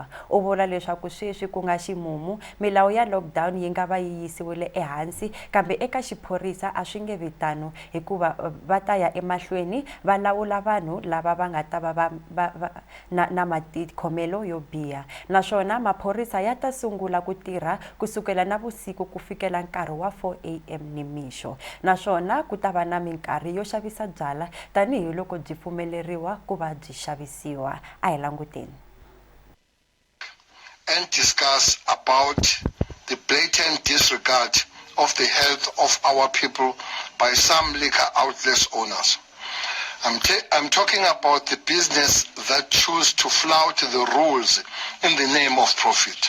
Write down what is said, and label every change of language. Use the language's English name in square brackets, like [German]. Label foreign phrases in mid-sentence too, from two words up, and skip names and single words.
[Tsonga] U vula leswaku sweswi ku nga ximumu milawu ya lockdown yi nga va yi yisiwile ehansi kambe eka xiphorisa a swi nge vitano hikuva va ta ya emahlweni va lawula vanhu lava va nga ta va na matikhomelo yo biha naswona maphorisa ya ta sungula ku tirha kusukela na vusiku ku fikela nkarhi wa 4 AM nimixo naswona ku ta va na minkarhi yo xavisa byala tanihi loko byi pfumeleriwa ku va byi xavisiwa. A hi languteni. [English] And discuss about the blatant disregard of the health of our people by some liquor outlets owners. I'm talking about the business that choose to flout the rules in the name of profit.